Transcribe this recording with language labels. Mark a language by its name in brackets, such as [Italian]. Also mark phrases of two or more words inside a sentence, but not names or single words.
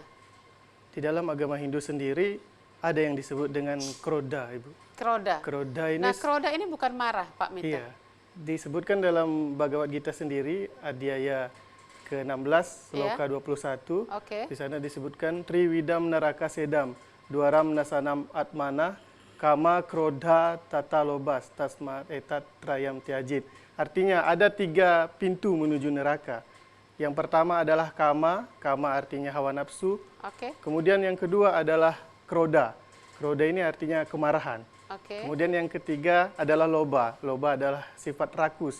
[Indonesian] Di dalam agama Hindu sendiri ada yang disebut dengan Krodha, Ibu. Krodha. Krodha ini. Nah, Krodha ini bukan marah Pak Mita. Iya. Disebutkan dalam Bhagavad Gita sendiri, Adhyaya ke-16, sloka 21. Oke. Di sana disebutkan [Sanskrit] Triwidam Naraka Sedam, Dwaram Nasanam Atmana, Kama Krodha Tata Lobas, Tasmat Etat Trayam Tiajit. [Indonesian] Artinya ada 3 pintu menuju neraka. Yang pertama adalah kama, kama artinya hawa nafsu. Oke. Kemudian yang kedua adalah kroda. Kroda ini artinya kemarahan. Oke. Kemudian yang ketiga adalah loba. Loba adalah sifat rakus.